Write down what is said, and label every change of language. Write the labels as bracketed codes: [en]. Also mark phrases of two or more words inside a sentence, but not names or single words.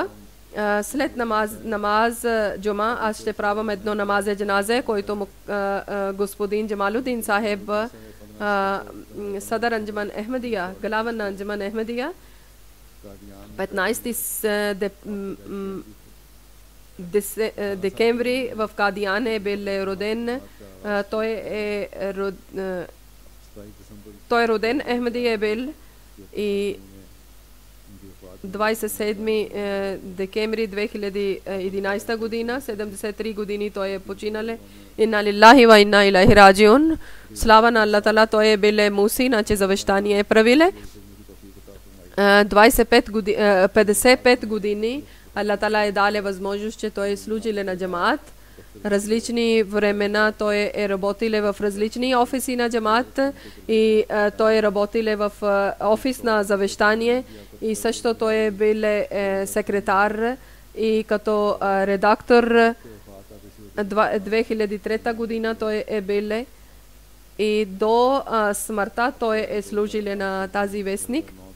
[bg] След [ur] نماز جمعہ [bg] аз ще правам едно [ur] نمازِ جنازہ, [bg] който господин Джамалудин Сахеб, Садар Анджуман Ахмедия, глава на Анджуман Ахмедия, 15 декември в Кадиян е бил роден. Той е роден Ахмеди е бил и 27 декември 2011 година, 73 години той е починале. [ar] إنا لله وإنا إليه راجعون. [bg] Слава на [ar] الله تعالى, [bg] той е биле муси, значи завещание е правиле. 55 години [ar] الله تعالى [bg] е дале възможност, че той е служиле на джамаат. Различни времена той е работиле в различни офиси на джамаат и той е работиле в офис на завещание и също той е биле секретар и като редактор 2003 година той е биле и до смъртта той е служиле на тази вестник.